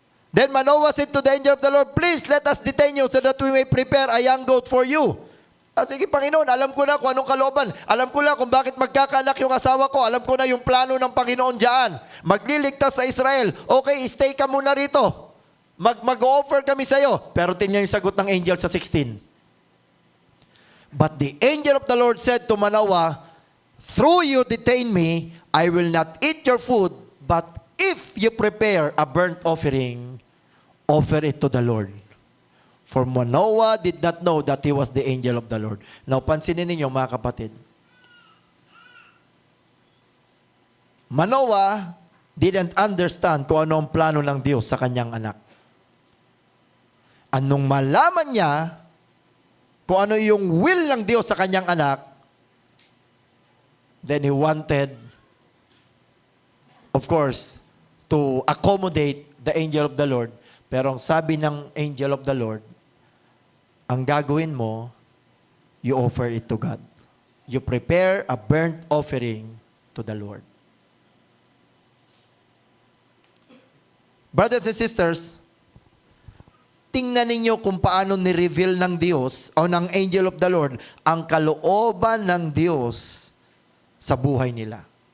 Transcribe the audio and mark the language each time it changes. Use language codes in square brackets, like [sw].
[en] Then Manoah said to the angel of the Lord, please let us detain you so that we may prepare a young goat for you. [tl] Sige Panginoon, alam ko na kung anong kalooban. Alam ko na kung bakit magkakaanak yung asawa ko. Alam ko na yung plano ng Panginoon dyan. Magliligtas sa Israel. Okay, stay ka muna rito. Mag-offer kami sa'yo. Pero tingnan yung sagot ng angel sa 16. [en] But the angel of the Lord said to Manoah, through you detain me, I will not eat your food, but if you prepare a burnt offering, offer it to the Lord. For Manoah did not know that he was the angel of the Lord. [tl] Now, pansinin ninyo mga kapatid. Manoah [en] didn't understand [tl] kung ano ang plano ng Diyos sa kanyang anak. Anong malaman niya kung ano yung will ng Diyos sa kanyang anak, [en] then he wanted, of course, to accommodate the angel of the Lord. [tl] Pero ang sabi ng angel of the Lord, ang gagawin mo, [en] you offer it to God. You prepare a burnt offering to the Lord. [tl] Brothers and sisters, tingnan ninyo kung paano ni-reveal ng Diyos o ng angel of the Lord ang kalooban ng Diyos sa buhay nila.